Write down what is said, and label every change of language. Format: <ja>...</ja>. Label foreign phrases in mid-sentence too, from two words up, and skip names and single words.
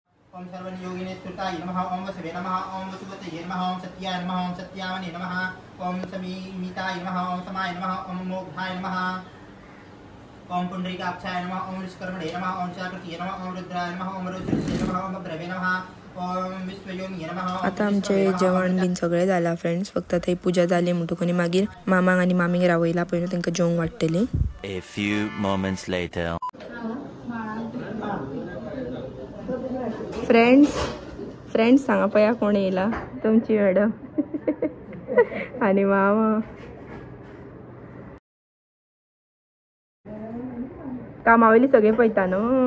<sa>ओम सर्वनियोगिने सुताय नमः ओम वसवे नमः ओम वसुवतये नमः ओम सत्याय नमः ओम सत्यावने नमः ओम समीमिताय नमः ओम समाय नमः ओम मोक्षाय नमः ओम पुंडरीकाक्षाय नमः ओम विश्वकर्मणे नमः ओम शाकृतीय नमः ओम रुद्राय नमः ओम रुद्रस्य नमः ओम भद्रवे नमः ओम विश्वयोनिये नमः.</sa> <kok>आता आमचे जेवण बीन सगळे जाला फ्रेंड्स. फक्त थंय पूजा जाली म्हणटकून मागीर मामाक आनी मामीक रावयला पयलीं तांकां जेवंक वाडटली.</kok> <en>A few moments later.</en> <kok>फ्रेंड्स सांगा पया कोण येयला. तुमची मॅडम आणि मामा. कामावयली सगळे पळयता न्हू.</kok>